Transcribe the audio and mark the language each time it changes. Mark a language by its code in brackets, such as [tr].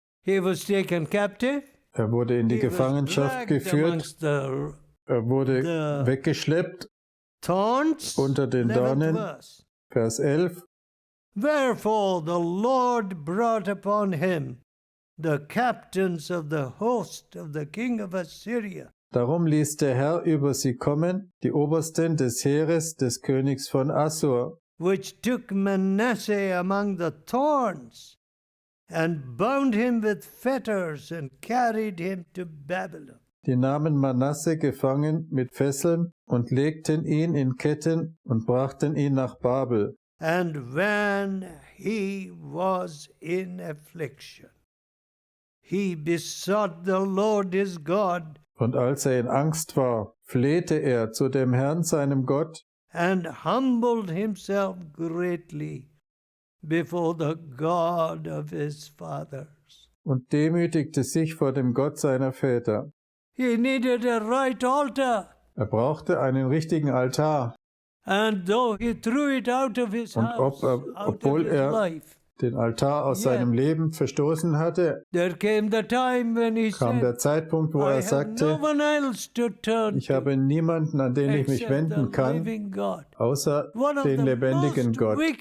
[de] Er wurde in die Gefangenschaft geführt, er wurde weggeschleppt unter den Dornen. Vers 11. [en] Wherefore the Lord brought upon him the captains of the host of the king of Assyria. [de] Darum ließ der Herr über sie kommen, die Obersten des Heeres des Königs von Assur, [en] which took Manasseh among the thorns, and bound him with fetters, and carried him to Babylon. [de] Die nahmen Manasse gefangen mit Fesseln und legten ihn in Ketten und brachten ihn nach Babel. [en] And when he was in affliction, he besought the Lord his God. [de] Und als er in Angst war, flehte er zu dem Herrn, seinem Gott, [en] and humbled himself greatly before the God of his fathers. [de] Und demütigte sich vor dem Gott seiner Väter. [en] He needed a right altar. [de] Er brauchte einen richtigen Altar. [en] And though he threw it out of his house, [de] obwohl er den Altar aus seinem Leben verstoßen hatte, kam der Zeitpunkt, wo er sagte, ich habe niemanden, an den ich mich wenden kann, außer den lebendigen Gott.